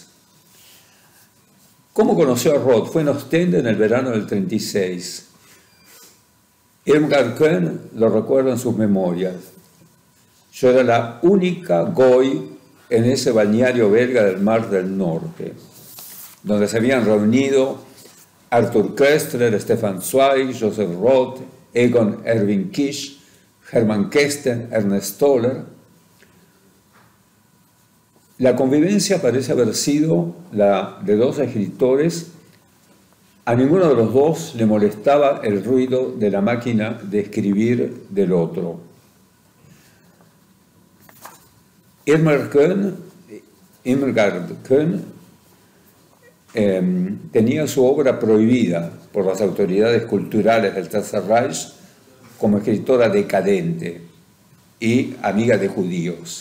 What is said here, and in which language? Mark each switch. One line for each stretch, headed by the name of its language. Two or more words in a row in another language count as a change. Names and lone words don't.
Spanish: ¿Cómo conoció a Roth? Fue en Ostende en el verano del 36. Irmgard Köhn lo recuerda en sus memorias. Yo era la única goy en ese balneario belga del Mar del Norte, donde se habían reunido Arthur Koestler, Stefan Zweig, Joseph Roth, Egon Erwin Kisch, Hermann Kästen, Ernst Toller. La convivencia parece haber sido la de dos escritores. A ninguno de los dos le molestaba el ruido de la máquina de escribir del otro. Irmgard Köhn tenía su obra prohibida por las autoridades culturales del Tercer Reich como escritora decadente y amiga de judíos.